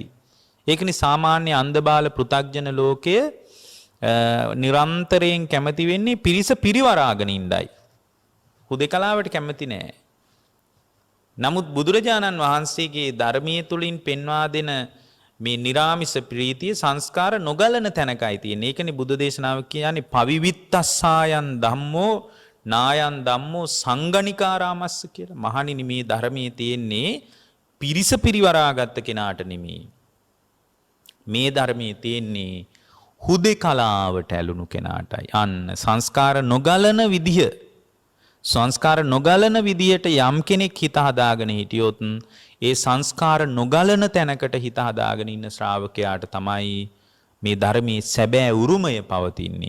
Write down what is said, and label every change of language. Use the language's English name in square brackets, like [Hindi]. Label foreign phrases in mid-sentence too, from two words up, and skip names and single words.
[Sinhala] ඒකනේ සාමාන්‍ය අන්ධබාල පෘථග්ජන ලෝකයේ නිරන්තරයෙන් කැමති වෙන්නේ පිරිස පිරිවරාගෙන ඉඳයි. හුදෙකලාවට කැමති නෑ. නමුත් බුදුරජාණන් වහන්සේගේ ධර්මයේ තුලින් පෙන්වා දෙන මේ නිරාමිස ප්‍රීතිය සංස්කාර නොගලන තැනකයි තියෙන්නේ. ඒකනේ බුදු දේශනාව කියන්නේ [Pali] පවිවිත්තස්සායන් ධම්මෝ නායන් ධම්මෝ සංගණිකාරාමස්ස [Sinhala] කියලා. මහණෙනි මේ ධර්මයේ තියෙන්නේ පිරිස පිරිවරාගත්ත කෙනාට නෙමෙයි. මේ ධර්මයේ තියෙන්නේ හුදෙකලාවට ඇලුණු කෙනාටයි. අන්න සංස්කාර නොගලන විදිහ. සංස්කාර නොගලන විදියට යම් කෙනෙක් හිත හදාගෙන හිටියොත් ඒ සංස්කාර නොගලන තැනකට හිත හදාගෙන ඉන්න ශ්‍රාවකයාට තමයි මේ ධර්මයේ සැබෑ උරුමය පවතින්නේ.